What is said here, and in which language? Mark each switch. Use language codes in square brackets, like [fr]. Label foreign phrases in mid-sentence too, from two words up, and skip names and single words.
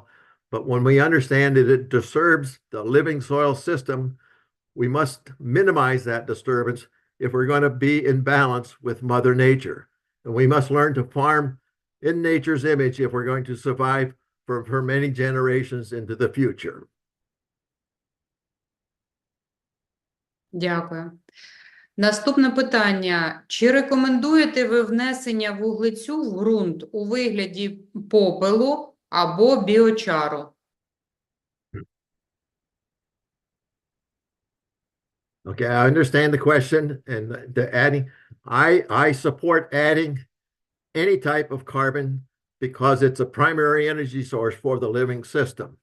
[en] But when we understand that it disturbs the living soil system, we must minimize that disturbance if we're going to be in balance with Mother Nature. And we must learn to farm in nature's image if we're going to survive for many generations into the future. [uk] Дякую. Наступне питання. Чи рекомендуєте ви внесення вуглецю в ґрунт у вигляді попелу або біочару? [en] Okay, I understand the question, and the adding, I support adding any type of carbon because it's a primary energy source for the living system.